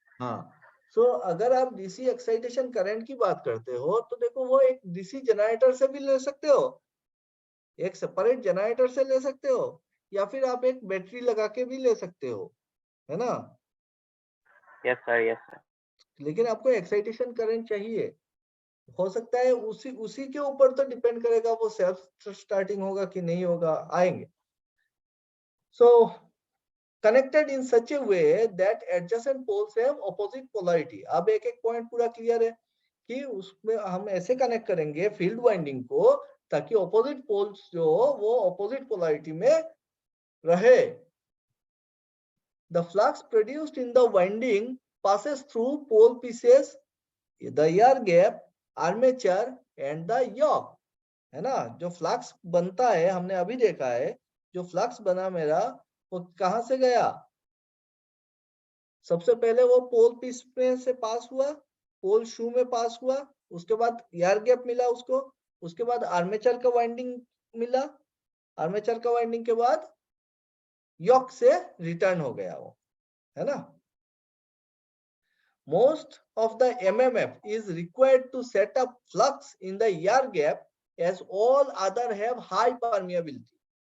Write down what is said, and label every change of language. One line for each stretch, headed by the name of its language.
Hindi: हाँ, सो अगर आप डीसी एक्साइटेशन करंट की बात करते हो तो देखो वो एक डीसी जनरेटर से भी ले सकते हो, एक सेपरेट जनरेटर से ले सकते हो, या फिर आप एक बैटरी लगा के भी ले सकते हो, है ना।
English: Yes sir.
Hindi: लेकिन आपको एक्साइटेशन करंट चाहिए, हो सकता है उसी के ऊपर तो डिपेंड करेगा वो सेल्फ स्टार्टिंग होगा कि नहीं होगा, आएंगे।
English: So connected in such a way that adjacent poles have opposite polarity।
Hindi: अब एक एक पॉइंट पूरा क्लियर है कि उसमें हम ऐसे कनेक्ट करेंगे फील्ड वाइंडिंग को ताकि ऑपोजिट पोल्स जो वो ऑपोजिट पोलैरिटी में रहे।
English: The flux produced in the winding passes through pole pieces, the air gap, armature and the yoke, है ना।
Hindi: जो फ्लक्स बनता है हमने अभी देखा है, जो फ्लक्स बना मेरा वो कहां से गया, सबसे पहले वो पोल पीस में से पास हुआ, पोल शू में पास हुआ, उसके बाद एयर गैप मिला उसको, उसके बाद आर्मेचर का वाइंडिंग मिला, आर्मेचर का वाइंडिंग के बाद यॉक से रिटर्न हो गया वो, है ना।
English: most of the MMF is required to set up flux in the air gap as all other have high permeability.